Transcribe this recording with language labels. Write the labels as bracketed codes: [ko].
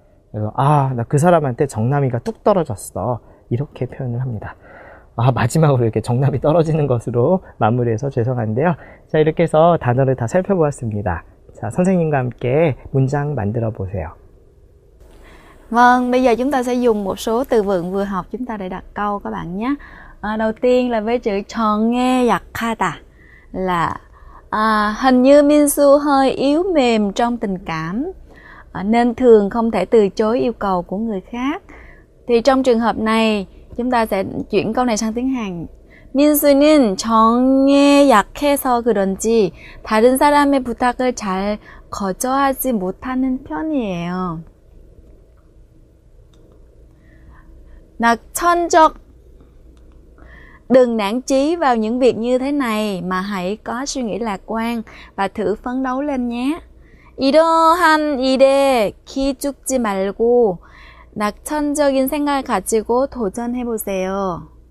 [ko] 그래서 나 그 사람한테 정남이가 뚝 떨어졌어. 이렇게 표현을 합니다. 마지막으로 이렇게 정남이 떨어지는 것으로 마무리해서 죄송한데요. 자, 이렇게 해서 단어를 다 살펴보았습니다. 자, 선생님과 함께 문장 만들어 보세요. [vi] Vâng, bây giờ chúng ta sẽ dùng một số từ vựng vừa học chúng ta để đặt câu các bạn nhé. Đầu tiên là với chữ 정에 약하다 là hình như Minsu hơi yếu mềm trong tình cảm nên thường không thể từ chối yêu cầu của người khác. Thì trong trường hợp này chúng ta sẽ chuyển câu này sang tiếng Hàn. [ko] 민수는 정에 약해서 그런지 다른 사람의 부탁을 잘 거절하지 못하는 편이에요. [vi] 낙천적 Đừng nản chí vào những việc như thế này mà hãy có suy nghĩ lạc quan và thử phấn đấu lên nhé. [ko] 이러한 일에 기죽지 말고 낙천적인 생각을 가지고 도전해보세요.